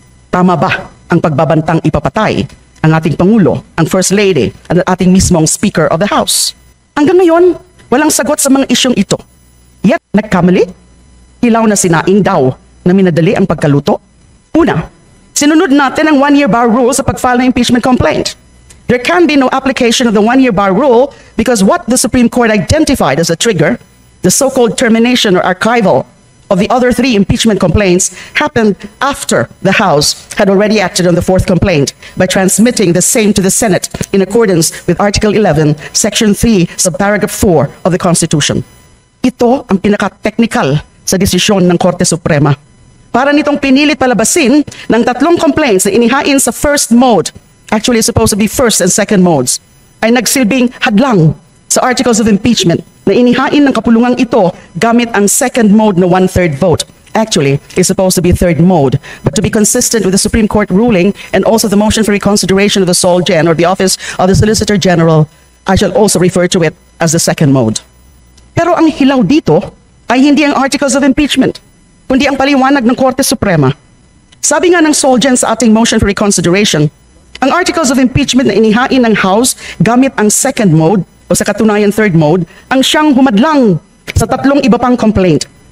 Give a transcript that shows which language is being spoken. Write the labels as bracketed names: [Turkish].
[Filipino] Tama ba ang pagbabantang ipapatay ang ating Pangulo, ang First Lady at ang ating mismong Speaker of the House? Hanggang ngayon, walang sagot sa mga isyong ito. Yet, nagkamali? Hilaw na sinaing daw na minadali ang pagkaluto? Una, sinunod natin ang 1-year bar rule sa pag-file ng impeachment complaint. [English] There can be no application of the 1-year bar rule because what the Supreme Court identified as a trigger, the so-called termination or archival of the other 3 impeachment complaints, happened after the House had already acted on the 4th complaint by transmitting the same to the Senate in accordance with Article 11, Section 3, Subparagraph 4 of the Constitution. [Filipino] Ito ang pinaka-technical sa desisyon ng Korte Suprema. Para nitong pinilit palabasin ng 3 complaints na inihain sa first mode, [English] actually supposed to be first and second modes, [Filipino] ay nagsilbing hadlang sa articles of impeachment na inihain ng kapulungang ito gamit ang second mode na 1/3 vote. [English] Actually, is supposed to be third mode, but to be consistent with the Supreme Court ruling and also the motion for reconsideration of the Sol Gen or the Office of the Solicitor General, I shall also refer to it as the second mode. [Filipino] Pero ang hilaw dito ay hindi ang articles of impeachment, kundi ang paliwanag ng Korte Suprema. Sabi nga ng Sol Gen sa ating motion for reconsideration, ang articles of impeachment na inihain ng House gamit ang second mode o sa katunayan third mode, ang siyang humadlang sa 3 iba pang complaint.